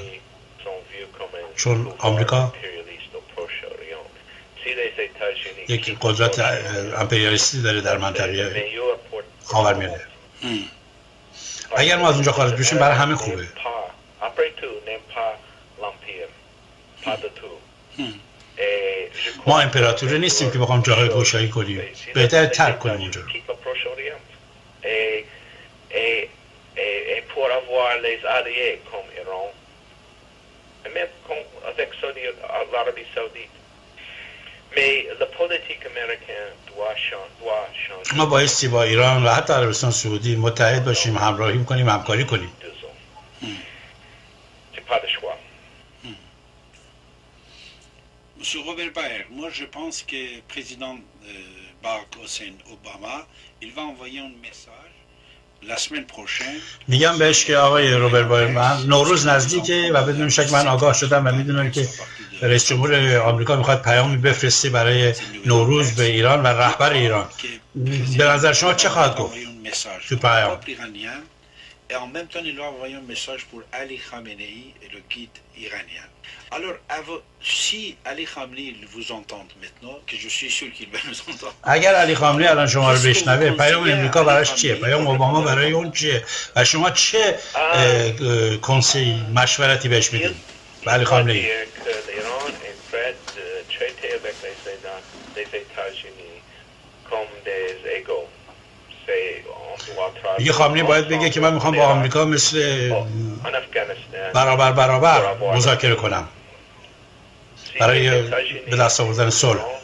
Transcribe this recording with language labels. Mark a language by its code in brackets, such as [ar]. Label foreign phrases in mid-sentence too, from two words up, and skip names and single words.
[fa] چون آمریکا یک قدرت امپریالیستی داره در منطقه خاورمیانه. اگر ما از اونجا خارج بشیم برای همه خوبه. ما امپراتوری نیستیم که بخوام جاهای گشایی کنیم. بهتر ترک کنیم اونجا. [fr] pour avoir les alliés comme Iran, et même avec l'Arabie Saoudite. Mais la politique américaine doit changer. [fa] ما بایستی با ایران و حتی عربستان سعودی متحد باشیم، همراهی کنیم، همکاری کنیم. [fr] C'est pas de choix. Monsieur Robert Baer, moi je pense que le président Barack Hussein Obama, il va envoyer un message la semaine prochaine. [fa] میگم بهش که آقای روبرت بایر، من نوروز نزدیکه و بدون شک من آگاه شدم و میدونم که رئیس جمهور آمریکا میخواد پیامی بفرسته برای نوروز به ایران و رهبر ایران. به نظر شما چه خواهد گفت تو پیام؟ [fr] et en même temps, il a envoyé un message pour Ali Khamenei et le guide iranien. Alors, si Ali Khamenei vous entend maintenant, que je suis sûr qu'il va nous entendre. [fa] اگر علی خامنه‌ای الان شما رو بشنوه پیام امریکا براش چیه؟ پیام اوباما برای اون چیه؟ و شما چه کنسی مشورتی بهش میدید؟ به علی خامنه‌ای میگه خامنه‌ای باید بگه که من میخوام با آمریکا مثل برابر مذاکره کنم برای به دست آوردن صلح.